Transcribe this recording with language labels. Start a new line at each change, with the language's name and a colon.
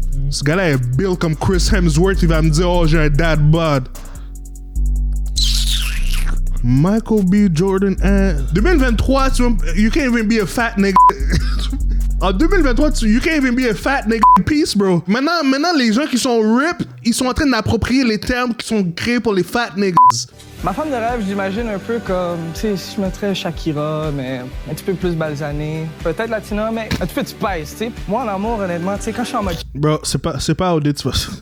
French: Ce gars-là est built comme Chris Hemsworth, il va me dire, oh, j'ai un dad bod.
English: Michael B. Jordan, 2023, you can't even be a fat nigga. En 2023, you can't even be a fat nigga in peace, bro.
French: Maintenant, les gens qui sont rip, ils sont en train d'approprier les termes qui sont créés pour les fat niggas. Ma femme de rêve, je l'imagine un peu comme, tu sais, si je mettrais Shakira, mais un petit peu plus balsanée. Peut-être Latina, mais un petit peu de spice, tu sais. Moi, en amour, honnêtement, tu sais, quand je suis en mode... Bro, c'est pas à OD, tu vas...